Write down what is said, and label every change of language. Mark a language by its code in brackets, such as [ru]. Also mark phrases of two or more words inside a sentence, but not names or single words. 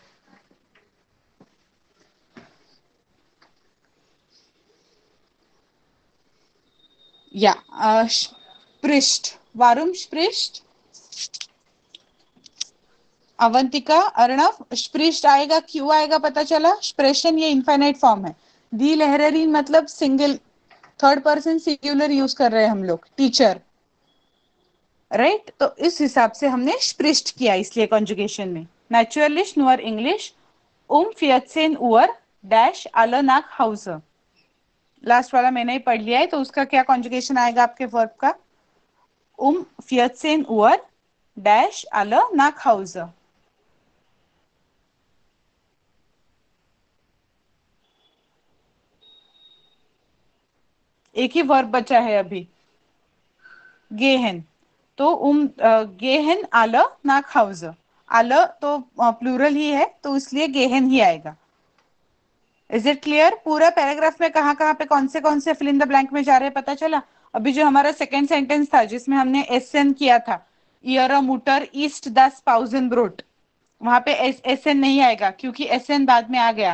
[de] ja spricht, warum spricht, [hi] अवंतिका, अर्णव, स्प्रिस्ट आएगा. क्यों आएगा पता चला? स्प्रेशन ये [en] infinite form [hi] है. [de] die Lehrerin [hi] मतलब सिंगल, [en] third person singular use [hi] कर रहे हैं हम लोग, टीचर, राइट. तो इस हिसाब से हमने स्प्रिस्ट किया, इसलिए कॉन्जुगेशन में. [de] Natürlich nur English 14 Uhr डैश alle nach Hause. [hi] लास्ट वाला मैंने ही पढ़ लिया है, तो उसका क्या कॉन्जुगेशन आएगा आपके वर्ब का? [de] 14 Uhr डैश alle nach Hause. [hi] एक ही वर्ब बचा है अभी, गेहन. [de] तो गेहन alle nach Hause. [hi] alle तो प्लूरल ही है, तो इसलिए गेहन ही आएगा. [en] Is it clear? [hi] पूरा पैराग्राफ में कहाँ कहाँ पे कौन से [en] fill in the blank [hi] में जा रहे हैं पता चला? अभी जो हमारा [en] second sentence [hi] था जिसमें हमने एसएन किया था, [de] Ihre Mutter isst das Pausen Brot, [hi] वहां पे एसएन नहीं आएगा क्योंकि एसएन बाद में आ गया.